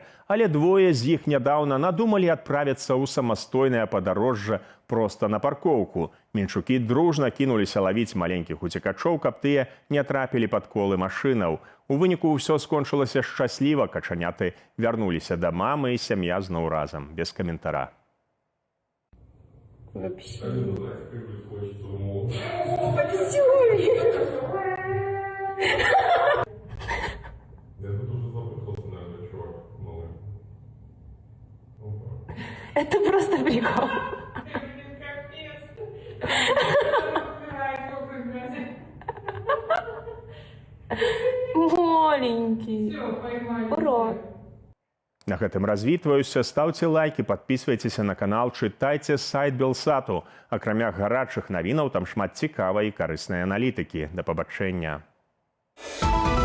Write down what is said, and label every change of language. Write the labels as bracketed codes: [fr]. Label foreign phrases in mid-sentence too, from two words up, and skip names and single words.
[be] Але двое з іх нядаўна надумалі адправіцца ў самастойнае падарожжа проста на паркоўку. Менчукі дружна кінуліся лавіць маленькіх уцекачоў, каб тыя не трапілі пад колы машынаў. У выніку ўсё скончылася шчасліва, качаняты вярнуліся да мамы і сям'я зноў разам, без каментара. [ru] Вообще. Это просто прикол. Маленький. Ура. [be] На гэтым развітваюся, стаўце лайки, падпісвайцеся на канал, чытайце сайт Белсату. Акрамя гарачых навінаў там шмат цікавай і карыснай аналітыкі. Да пабачэння.